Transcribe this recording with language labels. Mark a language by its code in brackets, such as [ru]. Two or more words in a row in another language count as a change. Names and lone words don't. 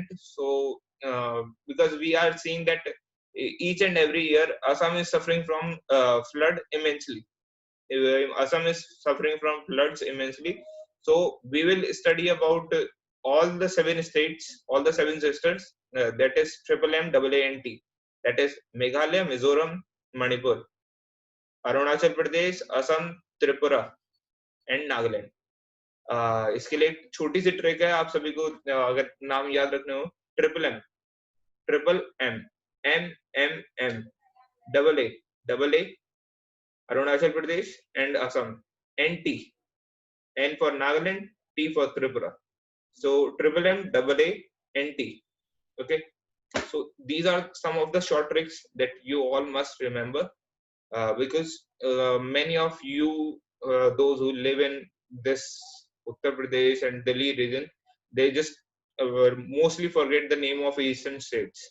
[en] So because we are seeing that each and every year Assam is suffering from flood immensely. Assam is suffering from floods immensely. So we will study about all the 7 states, all the 7 sisters, that is triple M, double A and T. That is Meghalaya, Mizoram, Manipur, Arunachal Pradesh, Assam, Tripura and Nagaland. [hi] इसके लिए एक छोटी सी ट्रिक है, आप सभी को अगर नाम याद रखने हो. [en] triple M, M M M, double A Arunachal Pradesh and Assam. NT. N for Nagaland, T for Tripura. So triple M, double A, NT. Okay. So these are some of the short tricks that you all must remember, because many of you, those who live in this Uttar Pradesh and Delhi region, they just mostly forget the name of eastern states.